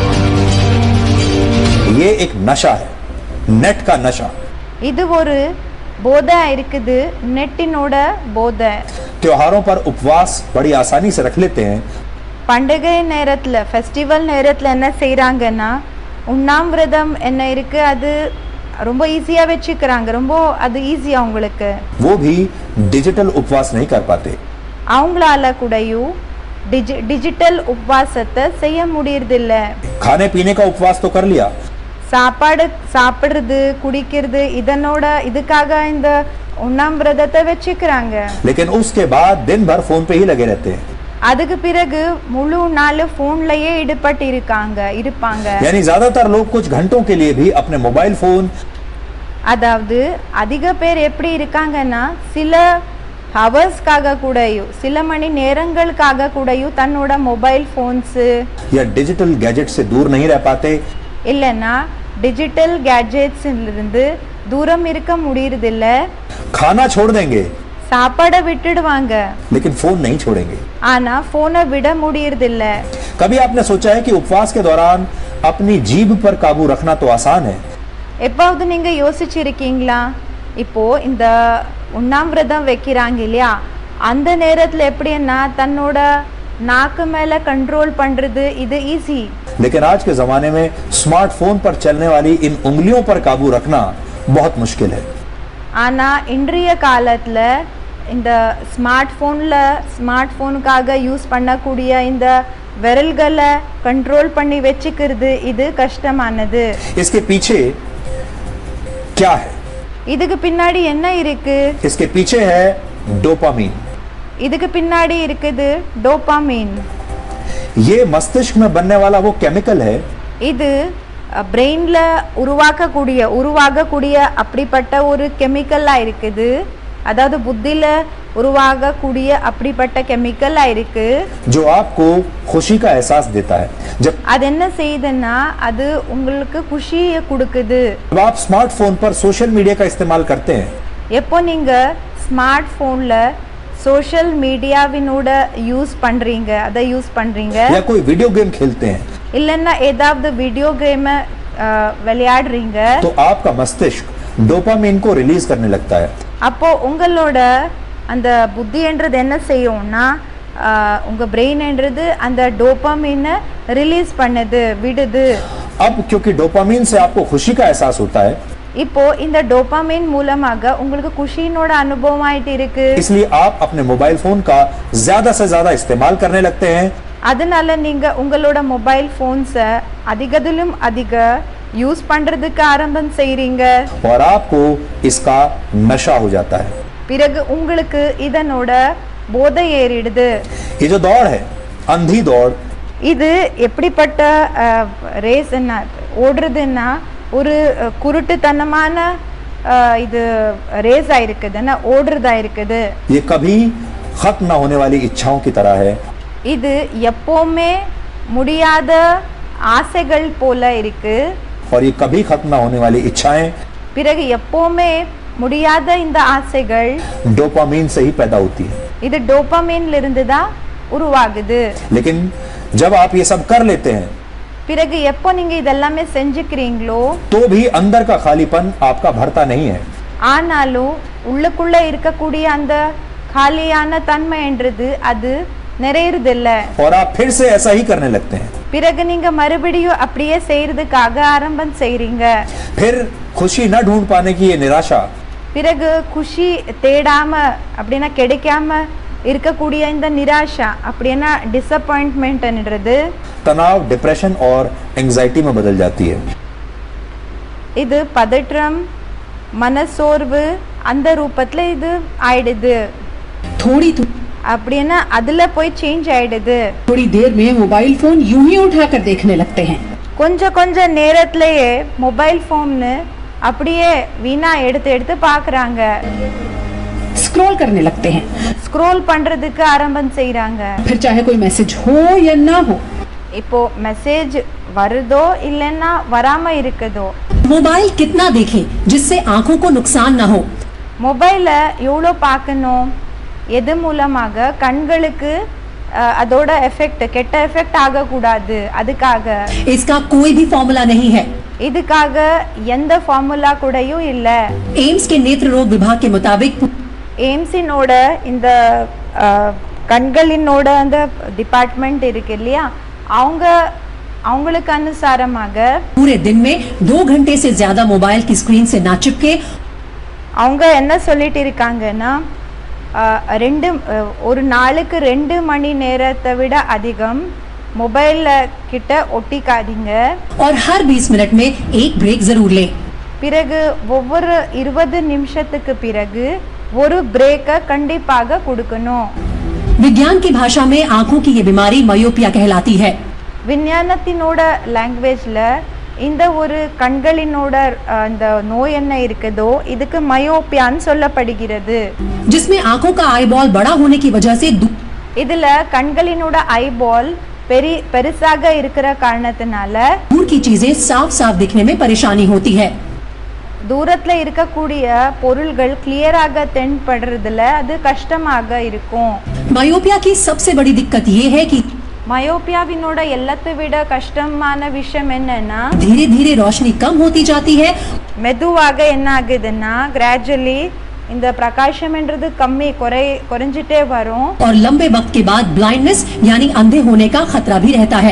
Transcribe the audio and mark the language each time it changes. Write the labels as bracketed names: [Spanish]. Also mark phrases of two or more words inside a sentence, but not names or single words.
[Hindi] ये एक नशा है, नेट का नशा। [Tamil] இது ஒரு போதை இருக்குது நெட்டினோட போதை. [Hindi] त्योहारों पर उपवास बड़ी आसानी से रख लेते हैं. [Tamil] பண்டிகை நேரத்துல ஃபெஸ்டிவல் நேரத்துல என்ன செய்றாங்கன்னா உண்ணாவிரதம் என்ன இருக்கு அது ரொம்ப ஈஸியா வெச்சுக்கறாங்க. ரொம்ப அது ஈஸியா உங்களுக்கு. [Hindi] वो भी डिजिटल उपवास नहीं कर पाते. [Tamil] அவங்களால கூடயும் டிஜிட்டல் உபவாசத்தை செய்ய முடியறதில்ல. [Hindi] खाने पीने का उपवास तो कर लिया. [Tamil] சாப்பாடு சாப்பிடுறது குடிக்கிறது இதனோட இதுக்காக இந்த உண்ணாவிரதத்தை வெச்சுக்கறாங்க. [Hindi] लेकिन उसके बाद दिन भर फोन पे ही लगे रहते हैं. [Tamil] அதுக்கு பிறகு முழு நாள் போன்லயே ஈடுபட்டு இருப்பாங்க. [Hindi] यानी ज्यादातर लोग कुछ घंटों के लिए भी अपने [English] mobile phone, [Tamil] அதாவது அதிக பேர் எப்படி இருக்காங்கன்னா சில ஹவர்ஸ்க்காக கூடயும் சில மணி நேரங்களுக்காக கூடயும் தன்னோட [English] mobile phones [Hindi] या डिजिटल गैजेट से दूर नहीं रह पाते. [Tamil] இல்லனா [English] digital gadgets [Tamil] இருந்து தூரம் இருக்க முடியறதில்ல. [Hindi] खाना छोड़ देंगे [Tamil] சாப்பாட விட்டுடுவாங்க. [Hindi] लेकिन फोन नहीं छोड़ेंगे. [Tamil] ஆனா போனை விட முடியறதில்ல. [Hindi] कभी आपने सोचा है कि उपवास के दौरान अपनी जीभ पर काबू रखना तो आसान है. [Tamil] எப்போது நீங்க யோசிச்சிருக்கீங்களா இப்போ இந்த உண்ணாவிரதம் வைக்கிறாங்க இல்லையா அந்த நேரத்துல எப்படின்னா தன்னோட நாக்கு மேல கண்ட்ரோல் பண்றது இது ஈஸி. [Hindi] लेकिन आज के जमाने में स्मार्टफोन पर चलने वाली इन उंगलियों पर काबू रखना बहुत मुश्किल है. [Tamil] ஆனா இன்றைய காலத்துல இந்த ஸ்மார்ட்போனுக்காக யூஸ் பண்ணக்கூடிய இந்த விரல்களை கண்ட்ரோல் பண்ணி வெச்சுக்கிறது இது கஷ்டமானது. [Hindi] इसके पीछे क्या है? [Tamil] இதுக்கு பின்னாடி என்ன இருக்கு? [Hindi] इसके पीछे है डोपामीन. [Tamil] இதுக்கு பின்னாடி இருக்குது டோபாமின். [Hindi] ये मस्तिष्क में बनने वाला वो केमिकल है. [Tamil] இது பிரெயின்ல உருவாகக்கூடிய அப்படிப்பட்ட ஒரு கெமிக்கலா இருக்குது. அதாவது புத்தியில உருவாகக்கூடிய அப்படிப்பட்ட கெமிக்கலா இருக்கு. [Hindi] जो आपको खुशी का एहसास देता है. जब [Tamil] அது என்ன செய்யுதுன்னா அது உங்களுக்கு குஷியை கொடுக்குது. [Hindi] जब आप स्मार्टफोन पर [English] social media [Hindi] का इस्तेमाल करते हैं, [Tamil] எப்போ நீங்க [English] smart phone social media [Tamil] யூஸ் பண்றீங்க [Hindi] या कोई [English] video game [Hindi] खेलते हैं, [Tamil] இல்லன்னா ஏதாவது [English] video game [Tamil] விளையாடுறீங்க, [Hindi] तो आपका मस्तिष्क डोपामीन को रिलीज करने लगता है. [Tamil] அப்போ உங்களோட அந்த புத்தின்றது என்ன செய்யும்னா உங்க பிரெயின்ன்றது அந்த டோபாமினை ரிலீஸ் பண்ணுது விடுது. [Hindi] अब क्योंकि डोपामीन से आपको खुशी का एहसास होता है, [Tamil] இப்போ இந்த டோபாமின் மூலமாக உங்களுக்கு குஷியோட அனுபவம் ஆயிட்டு இருக்கு. [Hindi] इसलिए आप अपने [English] mobile phone [Hindi] का ज्यादा से ज्यादा इस्तेमाल करने लगते हैं. [Tamil] அதனால நீங்க உங்களோட [English] mobile phones [Tamil] அதிகதிலும் அதிக யூஸ் பண்றதுக்கு ஆரம்பம் செய்றீங்க. [Hindi] और आपको इसका नशा हो जाता है. [Tamil] பிறகு உங்களுக்கு இதனோட போதை ஏறிடுது. [Hindi] ये जो दौड़ है, अंधी दौड़, [Tamil] இது எப்படிப்பட்ட ரேஸ் என்ன ஓடுறதுன்னா ஒரு குருட்டுத்தனமான இது ரேஸ் ஆயிருக்குதுன்னா ஓடுறதா இருக்குது. [Hindi] ये कभी खत्म ना होने वाली इच्छाओं की तरह है. [Tamil] இது எப்பவுமே முடியாத ஆசைகள் போல இருக்கு. [Hindi] और ये कभी खत्म ना होने वाली इच्छाएं [Tamil] பிறகு எப்பவுமே முடியாத இந்த ஆசைகள் [Hindi] डोपामीन से ही पैदा होती है. [Tamil] இது டோபாமின்ல இருந்து தான் உருவாகுது. [Hindi] लेकिन जब आप ये सब कर लेते हैं, [Tamil] பிறகு எப்போ நீங்க இதெல்லாமே செஞ்சுக்கிறீங்களோ [Hindi] तो भी अंदर का खालीपन आपका भरता नहीं है. [Tamil] ஆனாலும் உள்ளுக்குள்ள இருக்கக்கூடிய அந்த காலியான தன்மைன்றது அது நிறையறதில்ல. [Hindi] और आप फिर से ऐसा ही करने लगते हैं. [Tamil] பிறகு நீங்க மறுபடியும் அப்படியே செய்யறதுக்காக ஆரம்பம் செய்றீங்க. [Hindi] फिर खुशी न ढूंढ पाने की ये निराशा, [Tamil] பிறகு குஷி தேடாம அப்படின்னா கிடைக்காம இருக்கக்கூடிய இந்த நிராஷா அப்படின்னா டிசப்பாயின்ட்மெண்ட்ன்றது [Hindi] तनाव, डिप्रेशन और एंजाइटी में बदल जाती है. [Tamil] இது பதற்றம் மனசோர்வு அந்த ரூபத்துல இது ஆயிடுது. அப்படின்னா அதுல போய் சேஞ்ச் ஆயிடுது. [Hindi] थोड़ी देर में [English] mobile phone [Hindi] यूं ही उठाकर देखने लगते हैं. [Tamil] கொஞ்ச நேரத்திலேயே [English] mobile phone [Tamil] அப்படியே வீணா எடுத்து பாக்குறாங்க. [Hindi] स्क्रॉल करने लगते हैं. [Tamil] ஸ்க்ரோல் பண்றதுக்கு ஆரம்பம் செய்றாங்க. [Hindi] फिर चाहे कोई मैसेज हो या ना हो, [Tamil] இப்போ மெசேஜ் வருதோ இல்லைன்னா வராம இருக்குதோ, [Hindi] मोबाइल कितना देखें जिससे आंखों को नुकसान ना हो. [Tamil] மொபைல எவ்வளோ பார்க்கணும், எது மூலமாக கண்களுக்கு அதோட எஃபெக்ட் கெட்ட எஃபெக்ட் ஆகக்கூடாது அதுக்காக. [Hindi] इसका कोई भी फॉर्मूला नहीं है. [Tamil] இதுக்காக எந்த ஃபார்முலா கூடயும் இல்ல. [Hindi] एम्स के नेत्र रोग विभाग के मुताबिक [Tamil] எய்ம்ஸினோட இந்த கண்களினோட அந்த டிபார்ட்மெண்ட் இருக்கு இல்லையா, அவங்களுக்கு அனுசாரமாக [Hindi] पूरे दिन में 2 घंटे से ज्यादा मोबाइल की स्क्रीन से ना चिपके। [Tamil] அவங்க என்ன சொல்லிட்டு இருக்காங்கன்னா ஒரு நாளுக்கு 2 மணி நேரத்தை விட அதிகம் மொபைல்ல கிட்ட ஒட்டிக்காதீங்க. [Hindi] और हर 20 मिनट में एक ब्रेक जरूर लें। [Tamil] பிறகு ஒவ்வொரு 20 நிமிஷத்துக்கு பிறகு ஒரு பிரேக்கை கண்டிப்பாக கொடுக்கணும். [Hindi] विज्ञान की भाषा में आंखों की ये बीमारी मायोपिया कहलाती है। [Tamil] விஞ்ஞானத்தினோட லாங்குவேஜ்ல இந்த ஒரு கண்களினோட அந்த நோய் என்ன இருக்குதோ இதுக்கு மயோப்பியான்னு சொல்லப்படுகிறது. [Hindi] जिसमें आंखों का आईबॉल बड़ा होने की वजह से [Tamil] இதுல கண்களினோட ஐபால் பெருசாக இருக்கிற காரணத்தினால [Hindi] दूर की चीजें साफ साफ दिखने में परेशानी होती है। [Tamil] தூரத்துல இருக்கக்கூடிய பொருள்கள் கிளியராக தென்படுறதுல அது கஷ்டமாக இருக்கும். [Hindi] मायोपिया की सबसे बड़ी दिक्कत ये है कि [Tamil] மயோப்பியாவினோட எல்லாத்தை விட கஷ்டமான விஷயம் என்னன்னா [Hindi] धीरे धीरे रोशनी कम होती जाती है [Tamil] மெதுவாக என்ன ஆகுதுன்னா கிராஜுவலி இந்த பிரகாசம்ன்றது குறைஞ்சிட்டே வரும். [Hindi] और लंबे वक्त के बाद ब्लाइंडनेस यानी अंधे होने का खतरा भी रहता है।